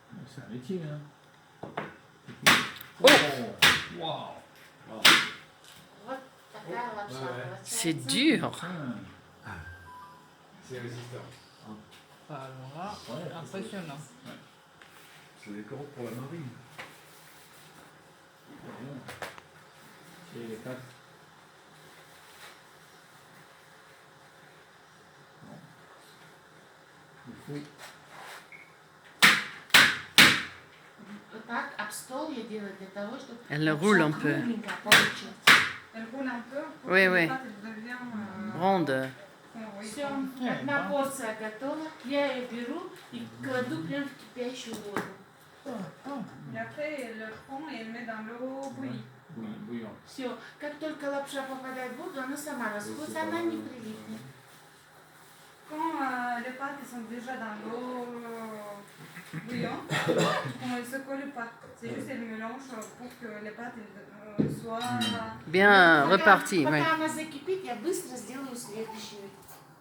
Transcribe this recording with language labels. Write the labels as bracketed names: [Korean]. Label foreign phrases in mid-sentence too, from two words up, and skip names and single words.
[French] C'est un laitier, hein. Oh. Waouh. [Russian] Вот такая лапша [French] C'est [Russian] получается. [French] dur. C'est résistant. Alors là, Ouais, impressionnant. C'est des coraux pour la marine. C'est les quatre. Bon. Il faut. [Russian] Вот так об стол я делаю для того, чтобы [French] Elle roule un peu. [Russian] кругленько получилось. [French] Elle roule un peu pour Oui, que oui. les pâtes deviennent Ronde. oui. [Russian] Все, одна порция готова. Я ее беру и кладу прям в кипящую воду. [French] Et après, elle le prend et elle met dans l'eau bouillie. Oui, bouillant. Все, как только лапша попадает в воду, она сама расходится, она не прилипнет. Quand les pâtes sont déjà dans l'eau bouillante, on ne secoue pas. C'est juste le mélange pour que les pâtes soient... Bien reparti. [Russian] Пока [French] Ouais. [Russian] она закипит, я быстро сделаю следующую